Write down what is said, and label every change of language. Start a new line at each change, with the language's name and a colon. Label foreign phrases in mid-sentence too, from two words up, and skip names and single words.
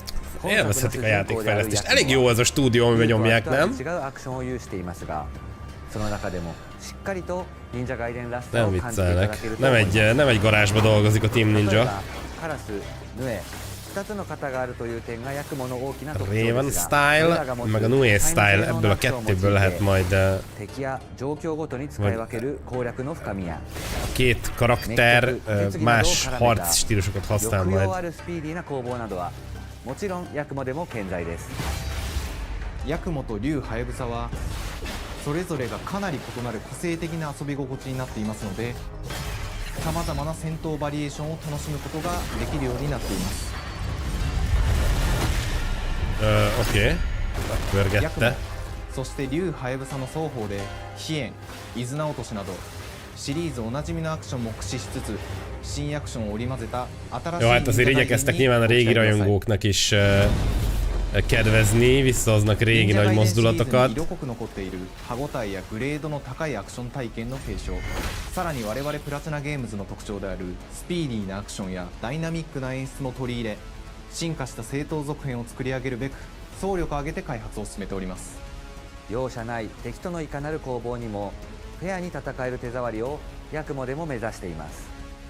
Hungarian: Élvezhetik a játékfejlesztést. Elég jó az a stúdió, amiben nyomják, nem?
Japanese: 違うアクションを有していますが、その中でもしっかりと忍者ガイデンらしさ
Hungarian: Nem
Japanese: を感じていただ
Hungarian: viccelnek.
Japanese: けると思います。
Hungarian: Nem egy garázsba dolgozik a Team
Japanese: 例え
Hungarian: Ninja.
Japanese: ばカラス、ヌエ、2つの型があるという点がヤクモの大きな特徴で
Hungarian: Raven
Japanese: すが、
Hungarian: Style, meg a Nue Style, ebből a kettőből lehet majd
Japanese: 敵や状況ごとに使い分ける攻略の深みや
Hungarian: két karakter más harc stílusokat használ
Japanese: 抑揚
Hungarian: majd.
Japanese: あるスピーディーな攻防などはもちろんヤクモでも健在です。ヤクモと竜ハヤブサはそれぞれがかなり異なる個性的な遊び心地になっていますので、さまざまな戦闘バリエーションを楽しむことができるようになっています。
Hungarian: Oké.
Japanese: ヤクモ
Hungarian: Pörgette.
Japanese: そして竜ハヤブサの双方で飛燕、伊豆直落としなどシリーズおなじみのアクションも駆使しつつ新アクションを織り交ぜた新しい
Hungarian: Jó, hát azért igyekeztek nyilván a régi rajongóknak is kedvezni, visszahoznak régi nagy mozdulatokat.
Japanese: 色濃く残っている歯ごたえやグレードの高いアクション体験の継承、さらに我々プラチナゲームズの特徴であるスピーディーなアクションやダイナミックな演出も取り入れ、進化した正当続編を作り上げるべく総力を挙げて開発を進めております。容赦ない敵とのいかなる攻防にもフェアに戦える手触りをヤクモでも目指しています。